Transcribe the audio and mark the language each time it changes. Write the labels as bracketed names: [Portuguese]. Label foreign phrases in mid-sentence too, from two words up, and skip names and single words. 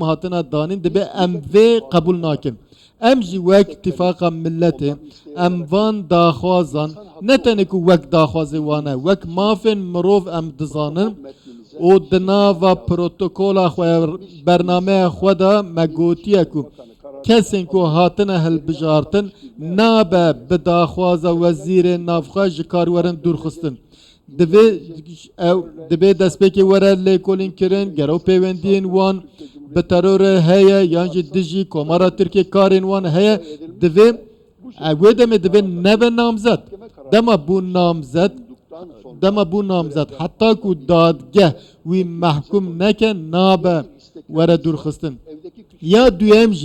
[Kurdish] hatine danîn dibe em vê qebûl nakin em jî wek îtîfaqa milletê em van daxwazan ne tenê ku wek daxwazê wan e wek mafên mirov em dizanin û di nava protokola xwe bernameya xwe de me gotiye ku kesên ku hatine hilbijartin nabe bi daxwaza wezîrên navxwe ji kar werin dûrxistin دبی دستپێکی وەرە لێکۆلین kirin gero pêwendiyên wan bi terorê heye yan jî dijî komara Tirkiye karên wan heye divê wê demê divê nebe namzet dema bû namzet heta ku dadgeh wî mehkûm neke nabe were dûrxistin ya duyem jî